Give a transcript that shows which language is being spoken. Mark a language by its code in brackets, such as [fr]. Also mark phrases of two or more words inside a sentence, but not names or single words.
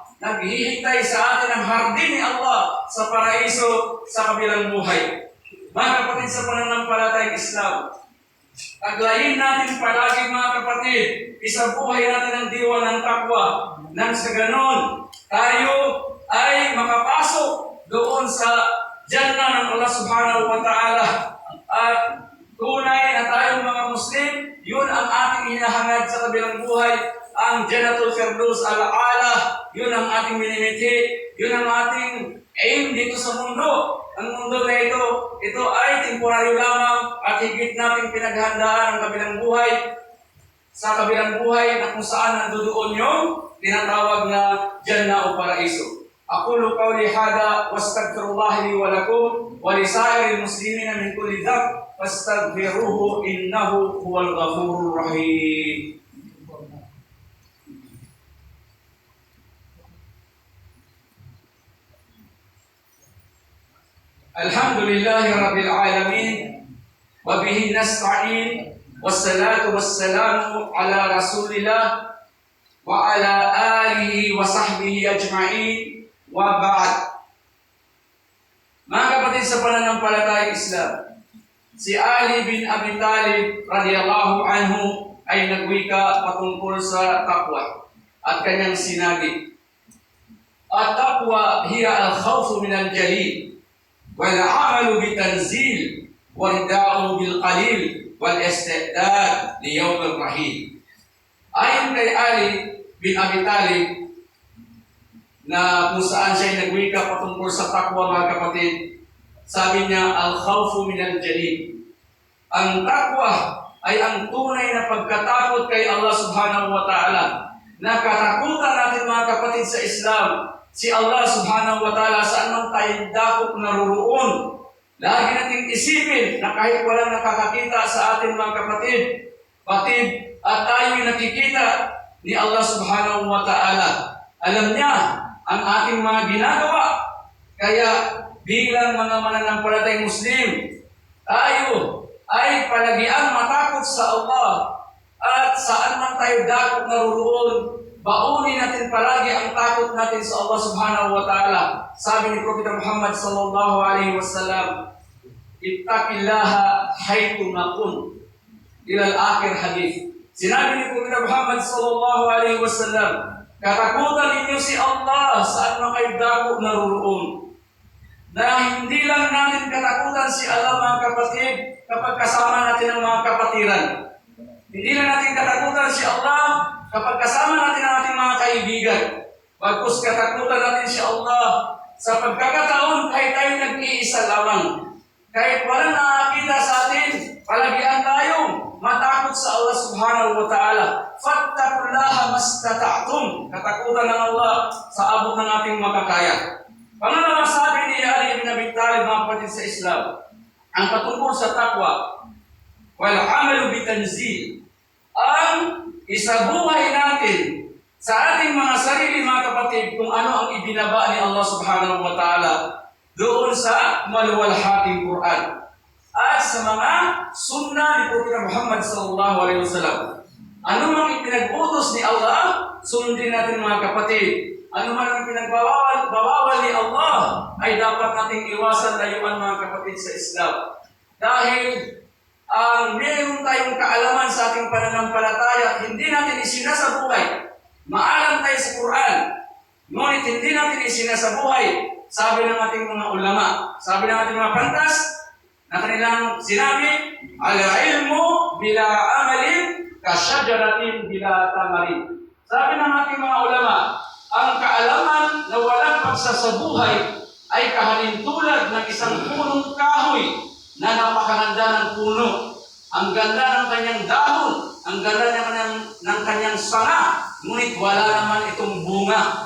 [tl] Naghihintay sa atin ang hardin ni Allah sa paraiso sa kabilang buhay. Mga kapatid sa pananampalatayang Islam, taglayin natin palagi mga kapatid, isabuhay natin ang diwa ng takwa nang sa ganon tayo ay makapasok doon sa Jannah ng Allah [ar] سبحانه وتعالى [tl] at tunay na tayong mga Muslim, yun ang ating hinahangad sa kabilang buhay, ang [ar] جنة الفردوس الأعلى, [tl] yun ang ating minimithi, yun ang ating aim dito sa mundo. Ang mundo na ito ay temporaryo lamang at higit nating pinaghandaan ang kabilang buhay sa kabilang buhay na kung saan nandoon yung tinatawag na Jannah o Paraiso. [ar] أقول قولي هذا واستغفر الله لي ولكم ولسائر المسلمين من كل ذنب فاستغفروه إنه هو الغفور الرحيم. الحمد لله رب العالمين وبه نستعين والصلاة والسلام على رسول الله وعلى آله وصحبه أجمعين وبعد. [tl] Mga kapatid sa pananampalatayang Islam, si Ali bin Abi Talib [ar] رضي الله عنه [tl] ay nagwika patungkol sa taqwa at kanyang sinabi, [ar] "التقوى هي الخوف من الجليل والعمل بالتنزيل والرضا بالقليل والاستعداد ليوم الرحيم." [tl] Ayon kay Ali bin Abi Talib na kung saan siya nagwika patungkol sa takwa, mga kapatid, sabi niya, [ar] الخوف من الجليل. [tl] Ang takwa ay ang tunay na pagkatakot kay Allah [ar] سبحانه وتعالى. [tl] Nakatakutan natin, mga kapatid, sa Islam, si Allah [ar] سبحانه وتعالى [tl] saan man tayo dakot naruroon. Lagi nating isipin na kahit walang nakakakita sa atin, mga kapatid, patid at tayo'y nakikita ni Allah [ar] سبحانه وتعالى. [tl] Alam niya ang ating mga ginagawa. Kaya bilang mga mananampalatayang Muslim, tayo ay palagiang matakot sa Allah. At saan man tayo dakot naruroon, baunin natin palagi ang takot natin sa Allah [ar] سبحانه وتعالى. [tl] Sabi ni Propeta Muhammad [ar] صلى الله عليه وسلم, "اتق الله حيثما كنت." إلى آخر الحديث. [tl] Sinabi ni Propeta Muhammad [ar] صلى الله عليه وسلم, [tl] katakutan ninyo si Allah saan man kayo dako naruroon. Na hindi lang natin katakutan si Allah, mga kapatid, kapag kasama natin ang mga kapatiran. Hindi lang natin katakutan si Allah kapag kasama natin ang ating mga kaibigan. Bagkus katakutan natin si Allah sa pagkakataon kahit tayo nag-iisa lamang. Kahit walang nakakita sa atin, palagian tayong matakot sa Allah [ar] سبحانه وتعالى. فاتقوا الله ما استطعتم. [tl] Katakutan ng Allah sa abot ng ating makakaya. Pangalawa, sabi ni Ali bin Abi Talib, mga kapatid sa Islam, ang patungkol sa takwa, [ar] والعمل بالتنزيل, [tl] ang isabuhay natin sa ating mga sarili, mga kapatid, kung ano ang ibinaba ni Allah [ar] سبحانه وتعالى [tl] doon sa maluwalhating Quran at sa mga sunnah ni Propeta Muhammad [ar] صلى الله عليه وسلم. [tl] Ano mang ipinag-utos ni Allah, sundin natin, mga kapatid. Ano man ang pinagbawal ni Allah, ay dapat nating iwasan, layuan, mga kapatid sa Islam. Dahil meron tayong kaalaman sa ating pananampalataya at hindi natin isinasabuhay. Maalam tayo sa Quran, ngunit hindi natin isinasabuhay. Sabi ng ating mga ulama, sabi ng ating mga pantas, na kanilang sinabi, [ar] العلم بلا عمل كشجرة بلا ثمر. [tl] Sabi ng ating mga ulama, ang kaalaman na walang pagsasabuhay ay kahalintulad ng isang punong kahoy na napakaganda ng puno. Ang ganda ng kanyang dahon, ang ganda ng kanyang sanga, ngunit wala naman itong bunga.